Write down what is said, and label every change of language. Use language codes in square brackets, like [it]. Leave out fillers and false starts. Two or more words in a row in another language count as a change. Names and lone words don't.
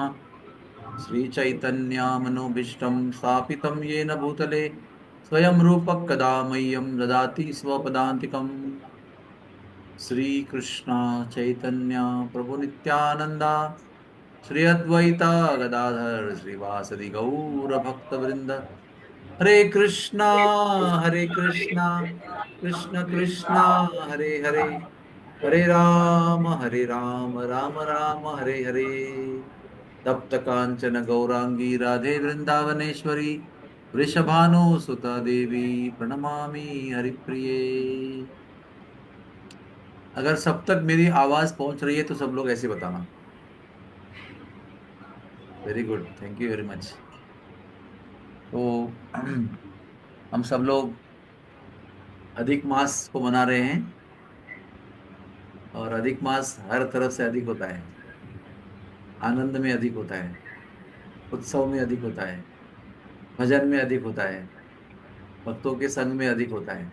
[sa] श्रीचैतन्यमनोभीष्टं स्थापितं येन भूतले स्वयं रूपः कदा मह्यं ददाति स्वपदान्तिकम्। श्रीकृष्ण चैतन्य प्रभु नित्यानंदा श्री अद्वैता गदाधर श्रीवासदि गौर भक्तवृंद। हरे कृष्णा कृष्ण कृष्णा हरे हरे, हरे राम राम राम हरे हरे। तप्त कांचन गौरांगी राधे वृंदावनेश्वरी वृषभानुसुता देवी प्रणमामि हरिप्रिये। [hi] अगर सब तक मेरी आवाज पहुंच रही है तो सब लोग ऐसे बताना। [en] very good, thank you very much. [hi] तो हम सब लोग अधिक मास को मना रहे हैं, और अधिक मास हर तरफ से अधिक होता है। आनंद में अधिक होता है, उत्सव में अधिक होता है, भजन में अधिक होता है, भक्तों के संग में अधिक होता है।